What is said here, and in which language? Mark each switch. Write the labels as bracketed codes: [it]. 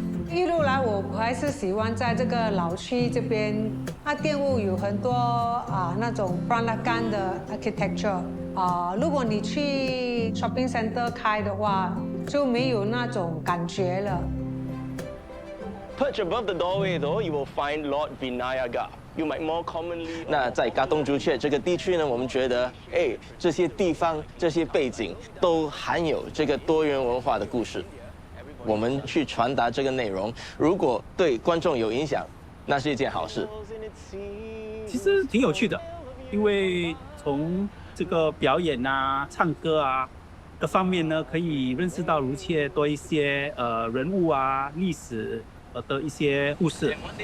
[zh] 一路来我还是喜欢在这个老区这边，那店屋有很多那种 Peranakan 的 architecture 如果你去 shopping center 开的话，就没有那种感觉了。 [en] Perched above the doorway, though, you will find Lord Vinayagar. You might more commonly. [zh] 那在嘎东竹雀这个地区呢，我们觉得，这些地方、这些背景都含有这个多元文化的故事。我们去传达这个内容，如果对观众有影响，那是一件好事。其实挺有趣的，因为从这个表演啊、唱歌啊各方面呢，可以认识到如切多一些人物啊、历史的一些故事。